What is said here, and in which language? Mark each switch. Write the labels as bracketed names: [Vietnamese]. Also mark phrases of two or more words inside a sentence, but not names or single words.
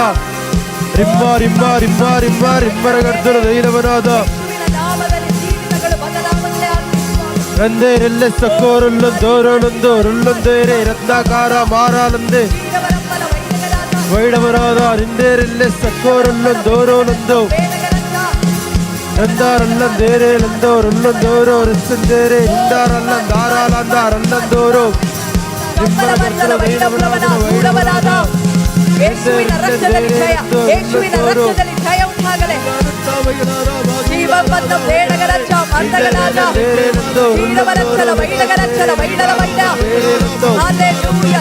[Kannada] ರಿಮ್ಮ ರಿಮ್ಮ ರಿಮ್ಮ ರಿಮ್ಮ ರಿಮ್ಮರ ಗರ್ದನ ದೈಲವನಾದ ರಂದೇರೆಲ್ಲೆ ಸಕ್ಕೋರುಲ್ಲಂದೋರೋ ಲಂದೋ ರುಲ್ಲಂದೇರೇ ರತ್ನಾಕಾರ ಮಾರಾಲಂದೆ. ವೈಡವರಾದ ರಿಂದೇರೆಲ್ಲೆ ಸಕ್ಕೋರುಲ್ಲಂದೋರೋ ಲಂದೋ. ರಂದಾರಲ್ಲಂದೇರೇ ಲಂದೋ ರುಲ್ಲಂದೋರೋ ರಿಸ್ತಂದೇರೇ ರಿಂದಾರಲ್ಲಂದಾರಾಲಂದಾರಲ್ಲಂದೋರೋ. ಯೇಸುವಿನ ರಕ್ತದಲ್ಲಿ ಜಯ, ಯೇಸುವಿನ ರಕ್ತದಲ್ಲಿ ಜಯ ಉಂಟಾಗಲಿ. ಜೀವಬದ್ಧ ಬೇಡಗರಚ್ಚ ಮಂದಗನಾದ ಜೀವರಚ್ಚಲ ವೈಡಗರಚ್ಚಲ ವೈಡಲ ವೈಡ. ಹಲ್ಲೆಲೂಯಾ.